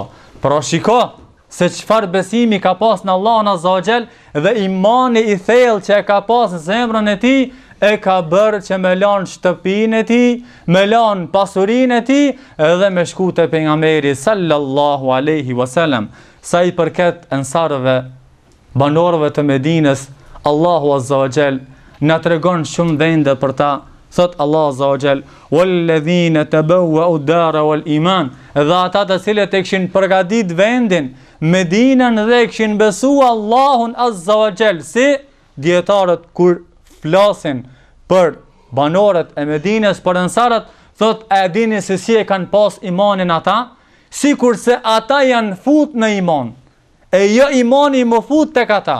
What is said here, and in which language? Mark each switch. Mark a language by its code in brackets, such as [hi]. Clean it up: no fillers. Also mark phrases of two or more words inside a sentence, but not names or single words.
[sq] Pra shiko, se qëfar besimi ka pas në Allahun [ar] عز وجل [sq] dhe imani i thellë që e ka pas në zemrën e tij, e ka bërë që me lanë shtëpinë e tij, me lanë pasurinë e tij edhe me shku te pejgamberi [ar] صلى الله عليه وسلم. [sq] Sa i përket ensarëve, banorëve të Medinës, Allahu [ar] عز وجل [sq] na tregon shumë vende për ta. [ar] Thot Allah عز وجل والذين تبوءوا الدار والإيمان", [sq] dhe ata të cilët e kishin përgatit vendin, Medinën dhe e kishin besuar Allahun [ar] عز وجل. [sq] Si dietarët kur flasin për banorët e Medinës, për ensarët, thot e dini se si e kanë pas imanin ata, sikur se ata janë fut në iman, e jo imani më fut tek ata.